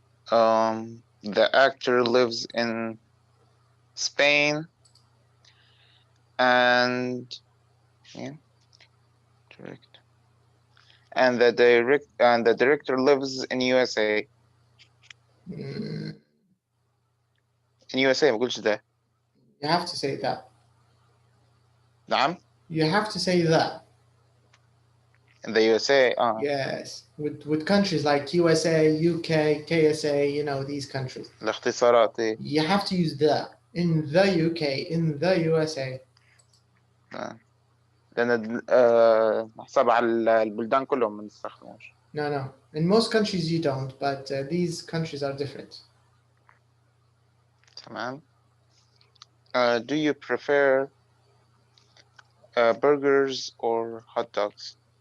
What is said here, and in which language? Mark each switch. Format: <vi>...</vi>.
<en>The actor lives in Spain, and the director lives in USA. In USA</en> <ar>ما قلتش ده.</ar> <en>You have to say that.</en> <ar>نعم.</ar> <en>You have to say that. In the USA. Yes, with countries like USA, UK, KSA, you know, these countries.</en> <ar>الاختصارات.</ar> <en>You have to use the. In the UK, in the USA.</en> <ar>لأن نحسب على البلدان كلهم ما نستخدموش.</ar> <en>No. In most countries you don't, but these countries are different. تمام. Do you prefer burgers or hot dogs?</en>